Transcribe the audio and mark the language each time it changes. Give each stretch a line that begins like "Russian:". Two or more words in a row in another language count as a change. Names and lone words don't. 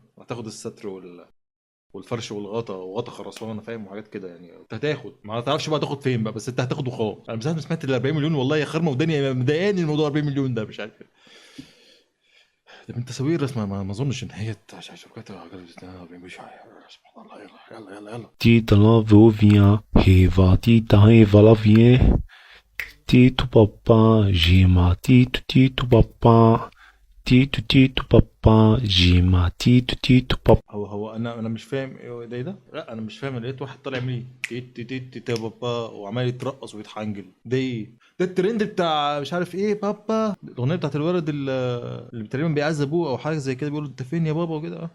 Arabic: هتاخد الستر والفرش والغطا وغطا خرسانه، فاهم؟ وحاجات كده يعني انت هتاخد، ما تعرفش بقى تاخد فين بقى، بس انت هتاخد وخلاص. انا من ساعه ما سمعت ال 40 مليون والله يا خرمه وداني مضايقاني الموضوع 40 مليون ده، مش عارف. ده من تصوير رسمه، ما اظنش ان هي شبكات 40 مش سبحان الله. يلا Tita la vovia, heva tita heva la vie. Tito papa, gema tito papa. تيتو تيتو بابا جيما تيتو تيتو بابا. هو انا مش فاهم ايه ده. لا انا مش فاهم. لقيت واحد طالع يعمل ايه تيت بابا وعمال يترقص ويتحنجل. ده ايه ده؟ الترند بتاع مش عارف ايه بابا، الاغنيه بتاعت الولد اللي تقريبا بيعذب ابوه او حاجه زي كده، بيقول انت فين يا بابا وكده.